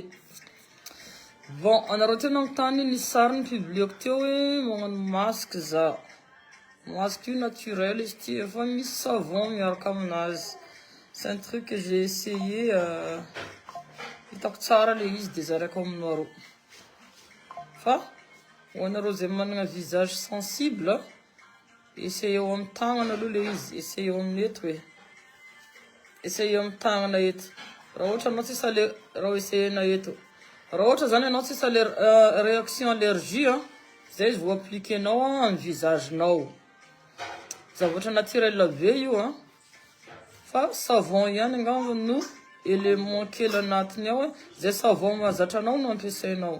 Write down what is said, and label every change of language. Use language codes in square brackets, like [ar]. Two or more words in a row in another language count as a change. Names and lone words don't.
[mg] Bon, anareo teo nagnontany nisy sary nipublieko teo hoe magnano masque za. Masque io naturel izy ty efa misy savon miaraka aminazy. [fr] C'est un truc que j'ai essayé [mg] hitako tsara le izy de zaraiko aminareo. Fa ho anareo zay manana [fr] visage sensible, [mg] essayez amin'ny tagnana aloha le izy, essayez amin'ny eto hoe. Essayez amin'ny tagnana eto. Raha ohatra anao tsisy raha essayena eto. Raha ohatra zany anao tsisy [fr] réaction allergie, [mg] zay izy vao appliquenao amin'ny visagenao. Zavatra naturel be io, fa savon ihany angamba no élément kely anatiny ao, zay savon mahazatra anao no ampiasainao.